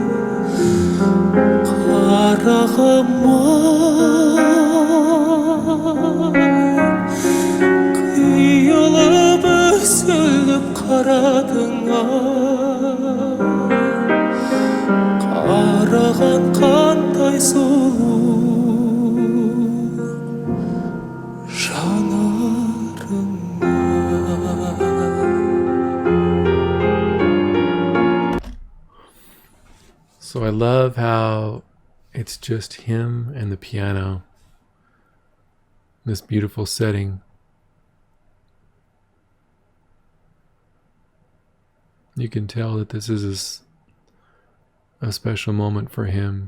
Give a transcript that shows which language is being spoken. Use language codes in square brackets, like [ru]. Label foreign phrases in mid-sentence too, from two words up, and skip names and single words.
[kk] Қарағым-ай, қиылып үзіліп қарадың-ай, қараған қандай сұлу жанарыңа. [en] So I love how it's just him and the piano, this beautiful setting. You can tell that this is a special moment for him.